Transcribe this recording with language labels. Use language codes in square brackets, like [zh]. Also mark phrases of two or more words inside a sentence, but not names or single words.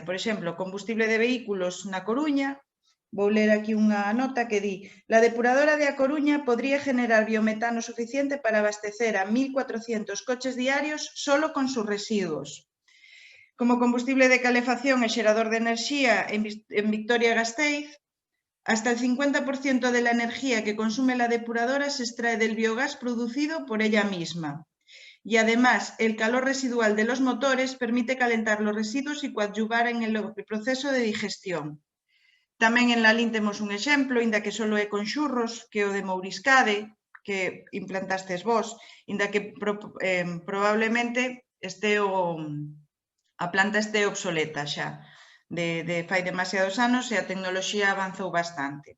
[gl] Por exemplo, combustible de vehículos na Coruña. Vou ler aquí unha nota que di: [es] la depuradora de A Coruña podría generar biometano suficiente para abastecer a 1.400 coches diarios solo con sus residuos. [gl] Como combustible de calefacción e xerador de enerxía en Vitoria-Gasteiz, [es] hasta el 50% de la energía que consume la depuradora se extrae del biogás producido por ella misma. Y además, el calor residual de los motores permite calentar los residuos y coadyuvar en el proceso de digestión. [gl] Tamén en Lalín temos un exemplo, inda que só é con xurros, que o de Mouriscade, que implantastes vos, inda que probablemente a planta este obsoleta xa, de fai demasiados anos e a tecnoloxía avanzou bastante.